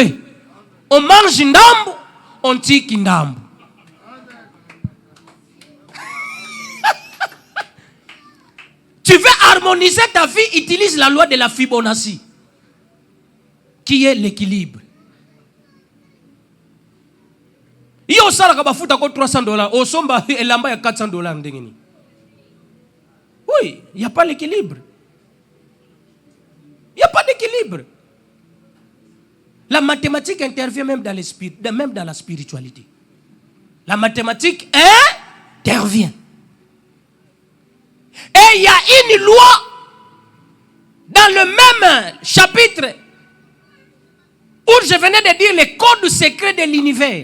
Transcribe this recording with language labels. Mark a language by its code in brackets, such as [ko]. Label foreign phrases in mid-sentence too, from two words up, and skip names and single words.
[fr] On mange ndambo, on tire ndambo. Tu veux harmoniser ta vie, utilise la loi de la Fibonacci, qui est l'équilibre. [ln] Yo sala ka bafuta ko $300, au somba elamba ya $400 ndengeni. [fr] Oui, il n'y a pas l'équilibre. Il n'y a pas d'équilibre. La mathématique intervient même dans l'esprit, même dans la spiritualité. La mathématique intervient. Et il y a une loi dans le même chapitre où je venais de dire les codes secrets de l'univers.